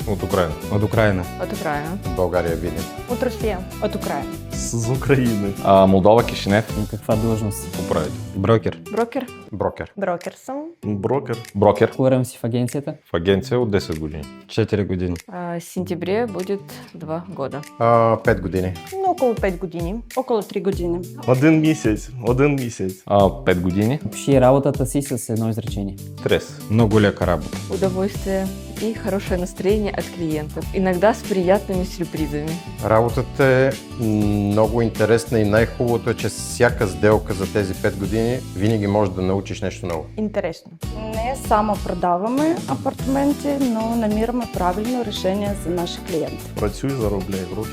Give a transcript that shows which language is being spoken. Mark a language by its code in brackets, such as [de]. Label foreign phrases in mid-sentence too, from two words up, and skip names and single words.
[bg] От Украина. От Украина. От Украина. От България Видин. От Русия. От Украина. С Украина. Молдова, Кишинев. На каква длъжност? Управител. Брокер. Брокер. Брокер. Брокер съм. Брокер. Брокер. Колко време си в агенцията? В агенция от 10 години. 4 години. [ru] В сентябре будет 2 года. [bg] 5 години. Но около 5 години. Около 3 години. [uk] Один місяць. [bg] 5 години. Опиши работата си с едно изречение. Стрес. Много лека работа. [ru] Удовольствие и хорошее настроение от клиентов. Иногда с приятными сюрпризами. [bg] Работата е много интересна и най-хубавото е, че всяка сделка за тези 5 години винаги можеш да научиш нещо ново. Интересно. Не само продаваме апартаменти, но намираме правилно решение за наши клиенти. [uk] Працюй, заробляй гроші.